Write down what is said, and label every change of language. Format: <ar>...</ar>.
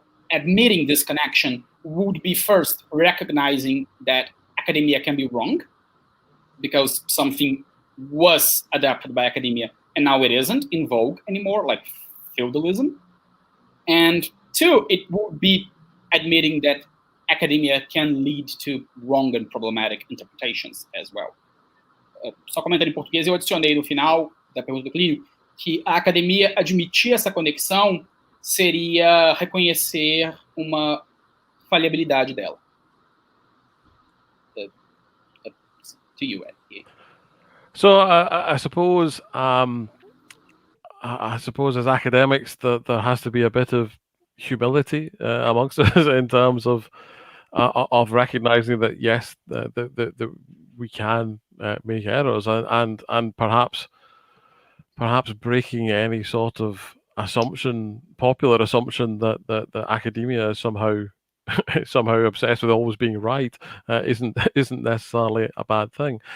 <en>admitting this connection would be first recognizing that academia can be wrong, because something was adapted by academia and now it isn't in vogue anymore, like feudalism. And two, it would be admitting that academia can lead to wrong and problematic interpretations as well.</en> <pt>Só comentando em português, eu adicionei no final da pergunta do Clinio que a academia admitir essa conexão seria reconhecer uma falhabilidade dela.</pt> <en>To you, Ed. So I suppose as academics that there has to be a bit of humility amongst us in terms of recognizing that yes, that we can make errors and perhaps breaking any sort of popular assumption that academia is somehow obsessed with always being right isn't necessarily a bad thing.</en>